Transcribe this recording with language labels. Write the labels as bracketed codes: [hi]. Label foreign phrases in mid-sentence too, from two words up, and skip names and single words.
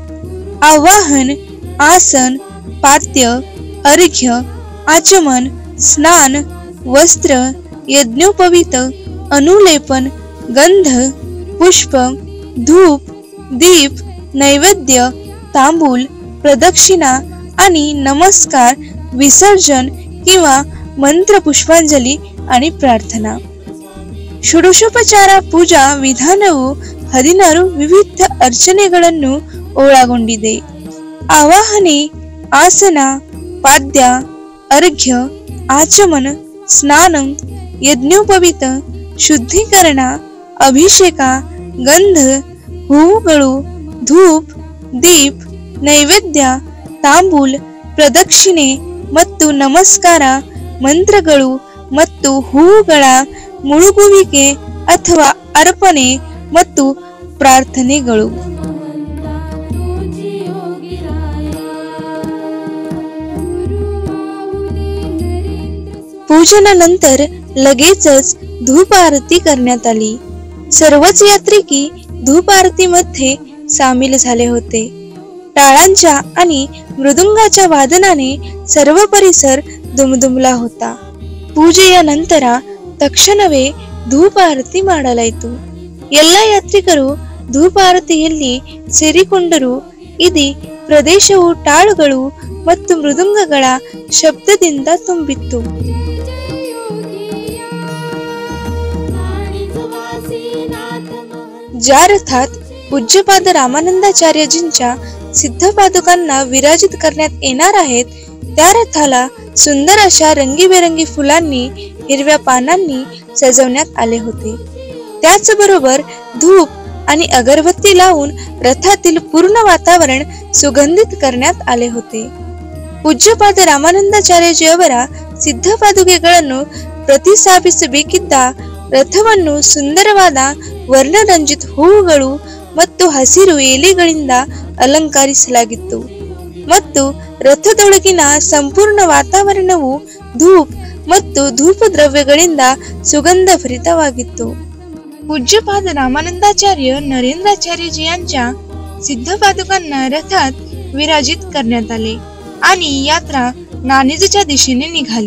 [mr] आवाहन, आसन, पाद्य, अर्घ्य, आचमन, स्नान, वस्त्र, यज्ञोपवीत, अनुलेपन, गंध, पुष्प, धूप, दीप, नैवेद्य, तांबूल, प्रदक्षिणा आणि नमस्कार, विसर्जन किंवा मंत्र पुष्पांजली आणि प्रार्थना। [kn] ಷೋಡಶೋಪಚಾರ ಪೂಜಾ ವಿಧಾನವು 16 ವಿವಿಧ ಅರ್ಚನೆಗಳನ್ನು ಒಳಗೊಂಡಿದೆ। ಆವಾಹನೆ, ಆಸನ, ಪಾದ್ಯ, ಅರ್ಘ್ಯ, ಆಚಮನ, ಸ್ನಾನ, ಯಜ್ಞೋಪವೀತ, ಶುದ್ಧೀಕರಣ, ಅಭಿಷೇಕ, ಗಂಧ, ಹೂವುಗಳು, ಧೂಪ್, ದೀಪ್, ನೈವೇದ್ಯ, ತಾಂಬೂಲ, ಪ್ರದಕ್ಷಿಣೆ ಮತ್ತು ನಮಸ್ಕಾರ, ಮಂತ್ರಗಳು ಮತ್ತು ಹೂವುಗಳ ಮುಳುಗುವಿಕೆ ಅಥವಾ ಅರ್ಪಣೆ ಮತ್ತು ಪ್ರಾರ್ಥನೆಗಳು। [mr] पूजनानंतर लगेचच धूप आरती करण्यात आली. सर्वच यात्रिकी धूप आरतीमध्ये सामील झाले होते. टाळांच्या आणि मृदुंगाच्या वादनाने सर्व परिसर दुमदुमला होता. [kn] ಪೂಜೆಯ ತಕ್ಷಣವೇ ಧೂಪ ಆರತಿ ಮಾಡಲಾಯಿತು. ಎಲ್ಲ ಯಾತ್ರಿಕರು ಧೂಪ ಆರತಿಯಲ್ಲಿ ಸೇರಿಕೊಂಡರು. ಇಡೀ ಪ್ರದೇಶವು ಟಾಳುಗಳು ಮತ್ತು ಮೃದಂಗಗಳ ಶಬ್ದದಿಂದ ತುಂಬಿತ್ತು. [mr] ज्या रथात पूज्यपाद रामानंदाचार्यजींच्या सिद्धपादुकांना विराजित करण्यात येणार आहेत त्या रथाला सुंदर अशा रंगीबेरंगी फुलांनी, हिरव्या पानांनी सजवण्यात आले होते. त्याचबरोबर धूप आणि अगरबत्ती लावून रथातील पूर्ण वातावरण सुगंधित करण्यात आले होते. [kn] ಪೂಜ್ಯಪಾದ ರಾಮಾನಂದಾಚಾರ್ಯಜಿಯವರ ಸಿದ್ಧಪಾದುಕೆಗಳನ್ನು ಪ್ರತಿಷ್ಠಾಪಿಸಬೇಕಿದ್ದ ರಥವನ್ನು ಸುಂದರವಾದ ವರ್ಣರಂಜಿತ ಹೂವುಗಳು ಮತ್ತು ಹಸಿರು ಎಲೆಗಳಿಂದ ಅಲಂಕರಿಸಲಾಗಿತ್ತು ಮತ್ತು ರಥದೊಳಗಿನ ಸಂಪೂರ್ಣ ವಾತಾವರಣವು ಧೂಪ್ ಮತ್ತು ಧೂಪ ದ್ರವ್ಯಗಳಿಂದ सुगंधभरितವಾಗಿತ್ತು. [mr] पूज्यपाद रामानंदाचार्य नरेंद्राचार्यजी यांच्या सिद्धपादुकांना रथात विराजित करण्यात आले आणि यात्रा नाणीजच्या दिशेने निघाली.